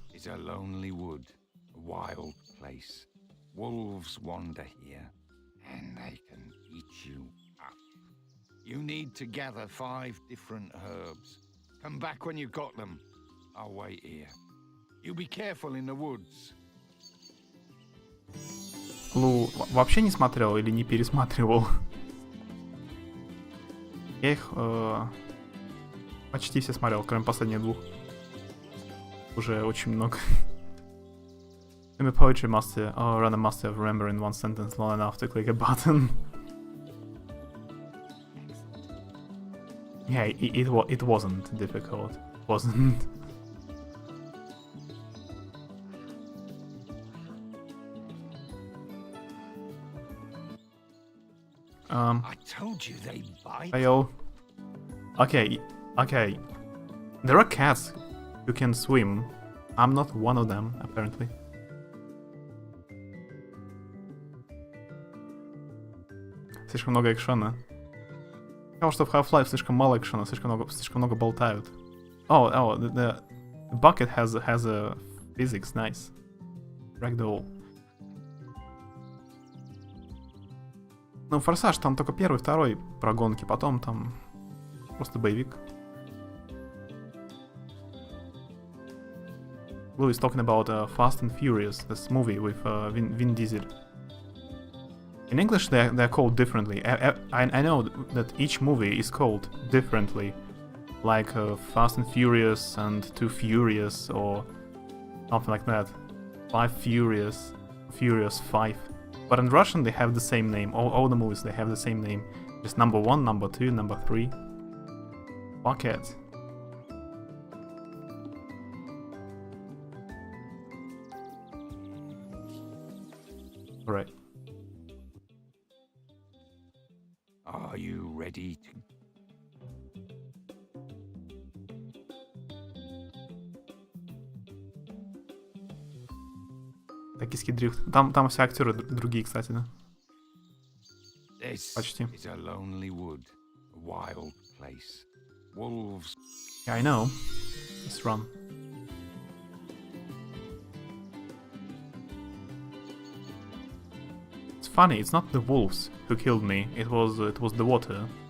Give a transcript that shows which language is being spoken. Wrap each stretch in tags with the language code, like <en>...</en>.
<en>This is a lonely wood, a wild place. Wolves wander here, and they can eat you up. You need to gather 5 different herbs. Come back when you've got them. I'll wait here. You be careful in the woods.</en> <ru>Лу вообще не смотрел или не пересматривал? Я их почти все смотрел, кроме последних 2. Уже очень много.</ru> <en>I'm a poetry master, or rather master of remembering one sentence long enough to click a button. Yeah, it wasn't difficult. It wasn't. I told you they bite. Fail. Okay. There are cats who can swim. I'm not one of them, apparently.</en> <ru>Слишком много экшона. Сказал, что в Half-Life слишком мало экшона, слишком много болтают.</ru> <en>Oh, the bucket has a physics, nice. Ragdoll.</en> <ru>Ну, Форсаж, там только первый, второй про гонки, потом там просто боевик.</ru> <en>Lou is talking about Fast and Furious, this movie with Vin Diesel. In English, they're called differently. I know that each movie is called differently, like Fast and Furious and Too Furious or something like that. 5 Furious, Furious 5. But in Russian, they have the same name. All the movies, they have the same name. Just number 1, number 2, number 3. Bucket. Alright. Are you ready to...</en> <ru>Токийский дрифт. Там все актеры другие, кстати, да?</ru> <en>This</en> <ru>Почти.</ru> <en>is a lonely wood, a wild place. Wolves... Yeah, I know. Let's run. It's funny, it's not the wolves who killed me, it was the water.</en>